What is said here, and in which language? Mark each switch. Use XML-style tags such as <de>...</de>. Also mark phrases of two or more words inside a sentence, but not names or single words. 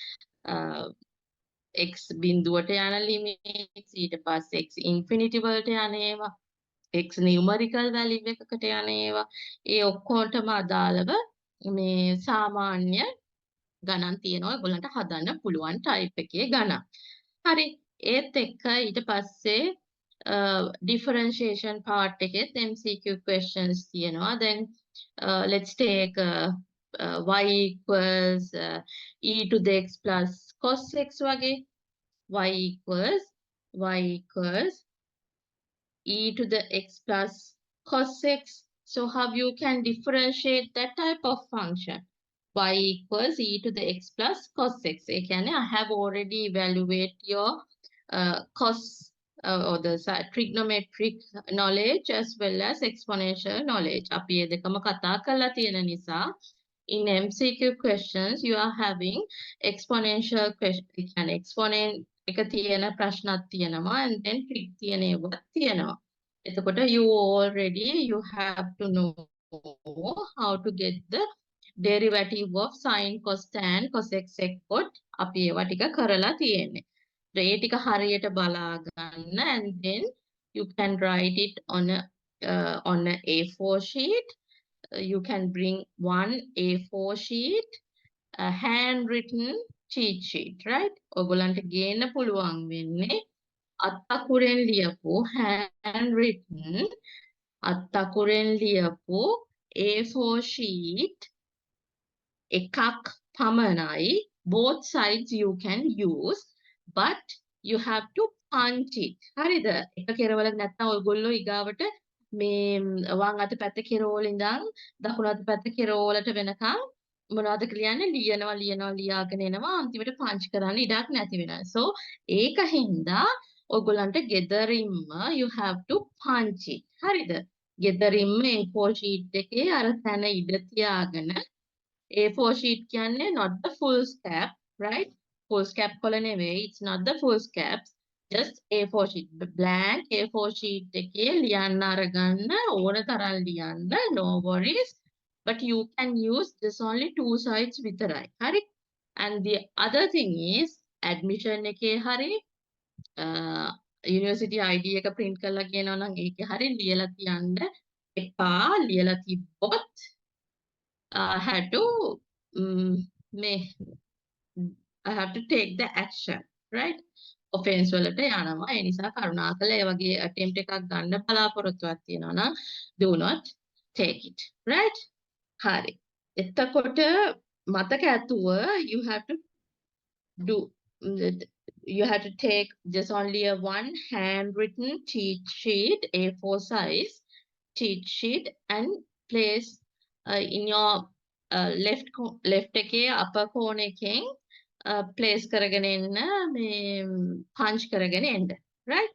<si>x බිඳුවට යන limits, ඊට පස්සේ x infinity වලට යන ඒවා, x</si> <en>numerical value</en> <si>එකකට යන ඒවා, ඒ ඔක්කොටම අදාළව මේ සාමාන්‍ය ගණන් තියෙනවා ඔයගොල්ලන්ට හදන්න පුළුවන් type එකේ ගණන්. හරි, ඒත් එක්ක ඊට පස්සේ</si> <en>differentiation part</en> <si>එකෙත්</si> <en>MCQ questions</en> <si>තියෙනවා.</si> <en>Then let's take y equals e to the x plus cos x වගේ. y equals e to the x plus cos x. So how you can differentiate that type of function? Y equals e to the x plus cos x. I have already evaluated your cos or the trigonometric knowledge as well as exponential knowledge.</en> <si>අපි ඒ දෙකම කතා කරලා තියෙන නිසා</si> <en>in MCQ questions you are having exponential question.</en> <si>Exponent එක තියෙන ප්‍රශ්නත් තියෙනවා</si> <en>and then</en> <si>trig තියෙන ඒවාත් තියෙනවා.</si> <en>එතකොට you have to know how to get the derivative of sin cos tan cos x</en> <si>එක්කොත් අපි ඒවා ටික කරලා තියෙන්නේ. ඒ ටික හරියට බලා ගන්න</si> <en>and then you can write it on a A4 sheet. You can bring one A4 sheet, a handwritten cheat sheet, right?</en> <si>ඔයගොල්ලන්ට ගේන්න පුළුවන් වෙන්නේ අත්තකුරෙන් ලියපු handwritten අත්තකුරෙන් ලියපු A4 sheet එකක් පමණයි.</si> <en>Both sides you can use, but you have to punch it.</en> <si>හරිද? එක කෙරවලක් නැත්නම් ඔයගොල්ලෝ ඊගාවට මේ වම් අත පැත්ත කෙරවල ඉඳන් දකුණු අත පැත්ත කෙරවලට වෙනකන් මොනවද කියන්නේ ලියාගෙන එනවා අන්තිමට පංච් කරන්න ඉඩක් නැති වෙනවා.</si> <en>So</en> <si>ඒක හින්දා ඔයගොල්ලන්ට ගෙදරින්ම</si> <en>you have to punch it.</en> <si>හරිද? ගෙදරින්ම A4 sheet එකේ අර තැන ඉඩ තියාගෙන A4 sheet කියන්නේ</si> <en>not the full scap, right? Full scap</en> <si>කොළ නෙවෙයි.</si> <en>It's not the full scaps. Just A4 sheet. Blank A4 sheet</en> <si>එකේ ලියන්න අරගන්න ඕන තරම් ලියන්න.</si> <en>No worries. But you can use just only two sides</en> <si>විතරයි. හරි?</si> <en>And the other thing is admission</en> <si>එකේ හරි</si> <en>university ID</en> <si>එක print කරලා කියනවා නම් ඒකේ හරි ලියලා තියන්න එපා. ලියලා තිබ්බොත්</si> <en>I had to I have to take the action, right?</en> <si>Offense වලට යනවා. ඒ නිසා කරුණාකරලා ඒ වගේ attempt එකක් ගන්න බලාපොරොත්තුවක් තියෙනවා නම්</si> <en>do not take it, right?</en> <si>හරි. එතකොට මතක ඇතුව</si> <en>you have to do you have to take just only a one handwritten cheat sheet, A4 size cheat sheet, and place in your left එකේ upper corner</en> <si>එකෙන් place කරගෙන එන්න මේ punch කරගෙන එන්න,</si> <en>right?</en>